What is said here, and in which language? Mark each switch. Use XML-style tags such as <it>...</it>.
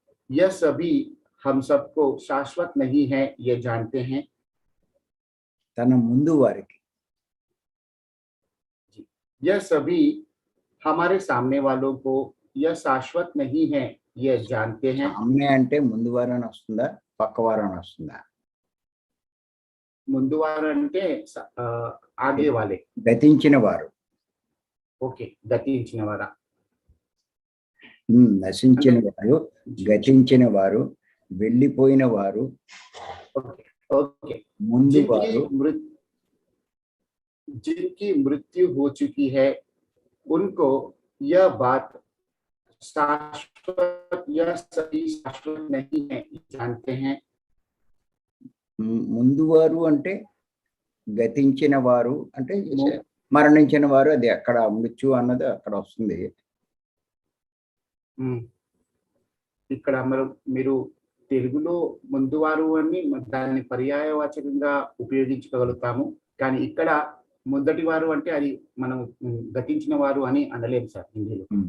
<hi>यह सभी हम सबको शाश्वत नहीं है, ये जानते हैं.</hi> <te>తన ముందు వారికి</te> <hi>यह सभी हमारे सामने वालों को यह शाश्वत नहीं है, ये जानते हैं.</hi> <te>సామ్య అంటే ముందు వారని వస్తుందా, పక్క వారని వస్తుందా? ముందువారు అంటే</te> <hi>ఆగే వాలే,</hi> <te>గతించిన వారు, ఓకే, గతించిన వారా, నశించిన వారు, గతించిన వారు, వెళ్ళిపోయిన వారు, ओके, ముందు వారు,</te> <hi>जिनकी मृत्यु हो चुकी है उनको यह बात शाश्वत या सही शाश्वत नहीं है, जानते हैं.</hi> <te>ముందు వారు అంటే గతించిన వారు అంటే మరణించిన వారు, అది అక్కడ మృత్యు అన్నది అక్కడ వస్తుంది. ఇక్కడ మీరు తెలుగులో ముందువారు అని దాన్ని పర్యాయవాచకంగా ఉపయోగించగలుగుతాము, కానీ ఇక్కడ మొదటి వారు అంటే అది మనం గతించిన వారు అని అనలేము సార్ హిందీలో.</te>